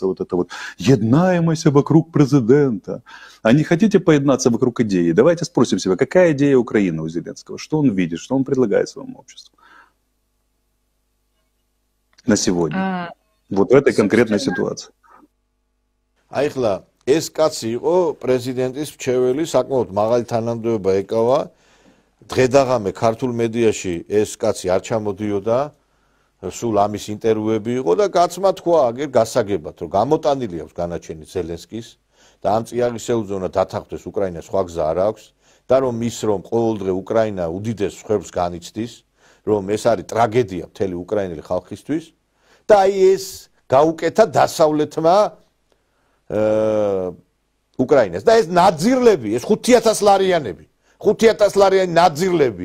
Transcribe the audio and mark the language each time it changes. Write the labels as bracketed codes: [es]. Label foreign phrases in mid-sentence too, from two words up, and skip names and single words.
[ru] Вот это вот еднаемость вокруг президента. А не хотите поеднаться вокруг идеи? Давайте спросим себя, какая идея Украины у Зеленского? Что он видит, что он предлагает своему обществу на сегодня? Вот в этой конкретной ситуации. Айхла, [ka] ეს კაცი იყო პრეზიდენტის მრჩეველი, საკმაოდ მაღალი თანამდებობა ეკავა. დღედაღამე ქართულ მედიაში ეს კაცი არ ჩამოდიოდა. სულ ამის ინტერვიუები იყო და კაცმა თქვა აგერ გასაგებად, რომ გამოტანილი აქვს განაჩენი ზელენსკის და ამ წიაღისეულზე უნდა დათანხმდეს უკრაინას, სხვა გზა არ აქვს და რომ რომ ყოველდღე უკრაინა უდიდეს ხვრებს განიცდის, რომ ეს არის ტრაგედია მთელი უკრაინელი ხალხისთვის და აი ეს გაუკეთა დასავლეთმა უკრაინას და ეს ნაძირლები, ეს 5000 ლარიანები 5000 ლარიანი ნაძირლები.